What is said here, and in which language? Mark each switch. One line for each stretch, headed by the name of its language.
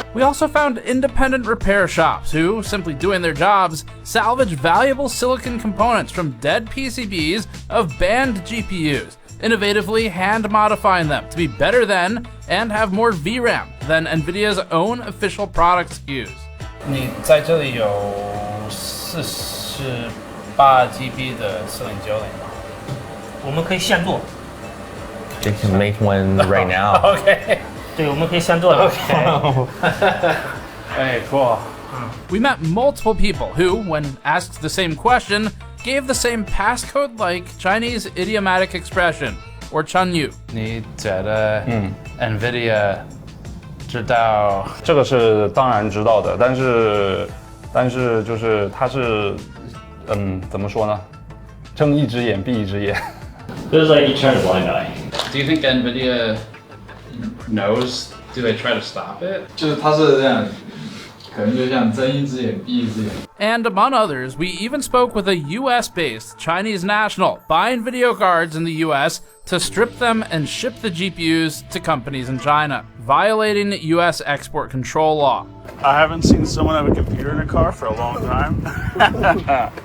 English: We also found independent repair shops who, simply doing their jobs, salvage valuable silicon components from dead PCBs of banned GPUs, innovatively hand-modifying them to be better than and have more VRAM than NVIDIA's own official product SKUs.
Chinese: 你在这里有48 GB 的Smuggling吗？我们可以现做。
English: They can make one right now. Okay.
Chinese: 对，我们可以现做的。
English: Okay. Hey, cool. We met multiple people who, when asked the same question, gave the same passcode-like Chinese idiomatic expression, or Chunyu.
Chinese: 你觉得NVIDIA 知道？这个是当然知道的，但是就是它是怎么说呢？睁一只眼闭一只眼。
English: This is like you turn a blind eye. Do you think NVIDIA knows? Do they try to stop it?
Chinese: 就是它是这样，可能就像睁一只眼闭一只眼。
English: And among others, we even spoke with a US-based Chinese national buying video cards in the US to strip them and ship the GPUs to companies in China, violating US export control law. I haven't seen someone have a computer in a car for a long time.